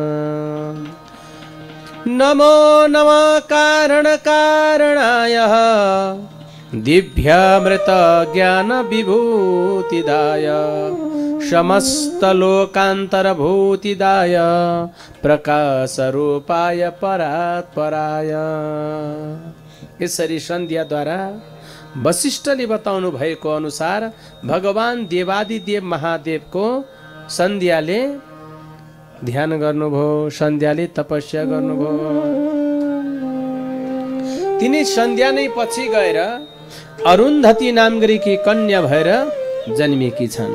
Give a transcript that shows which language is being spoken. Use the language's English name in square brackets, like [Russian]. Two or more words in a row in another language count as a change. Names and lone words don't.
[Sanskrit] नमो नमः कारणकारणाय दिव्यामृत ज्ञान विभूतिदाय समस्तलोकान्तरभूतिदाय प्रकाशरूपाय परात्पराय। [Nepali] यसरी सन्ध्याद्वारा वशिष्ठले बताउनु भएको अनुसार भगवान देवादिदेव महादेवको सन्ध्याले ध्यान गर्नुभयो, सन्ध्याले तपस्या गर्नुभयो। तिनी सन्ध्या नै पछि गएर अरुन्धती नाम गरेकी कन्या भएर जन्मेकी छन्।